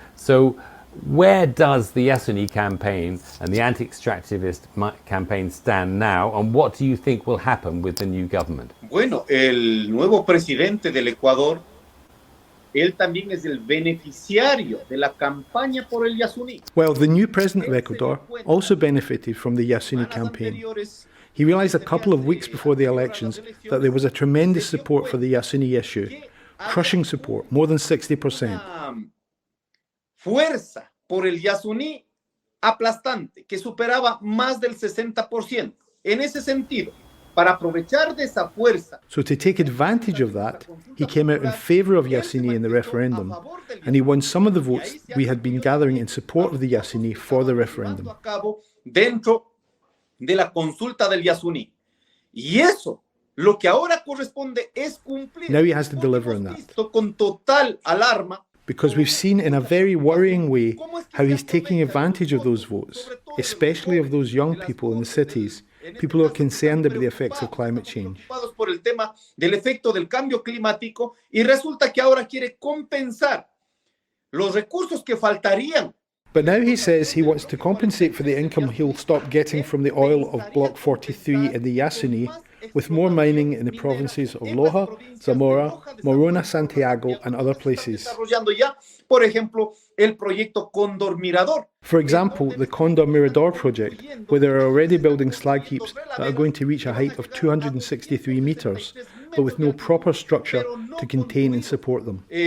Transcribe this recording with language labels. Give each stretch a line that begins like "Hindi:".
English: So where does the Yasuni campaign and the anti-extractivist campaign stand now, and what do you think will happen with the new government?
Spanish: Bueno, el nuevo presidente del Ecuador, él también es el beneficiario de la campaña por el Yasuni.
English: Well, the new president of Ecuador also benefited from the Yasuni campaign. He realized a couple of weeks before the elections that there was a tremendous support for the Yasuni issue, crushing support, more than 60%.
Spanish: Fuerza por el Yasuni aplastante, que superaba más del 60%. En ese sentido, para aprovechar de esa fuerza.
English: So to take advantage of that, he came out in favour of Yasuni in the referendum, and he won some of the votes we had been gathering in support of the Yasuni for the referendum.
Spanish: Dentro de la consulta del Yasuni. Y eso, lo que ahora corresponde es cumplir.
English: Now he has to deliver on that.
Spanish: Con total alarma.
English: Because we've seen in a very worrying way how he's taking advantage of those votes, especially of those young people in the cities, people who are concerned about the effects of climate change.
Spanish: Por el tema del efecto del cambio climático, y resulta que ahora quiere compensar los recursos que faltarían.
English: But now he says he wants to compensate for the income he'll stop getting from the oil of Block 43 in the Yasuni with more mining in the provinces of Loja, Zamora, Morona, Santiago and other places.
Spanish: Por ejemplo, el proyecto Cóndor Mirador.
English: For example, the Cóndor Mirador project, where they are already building slag heaps that are going to reach a height of 263 metres, but with no proper structure to contain and support them.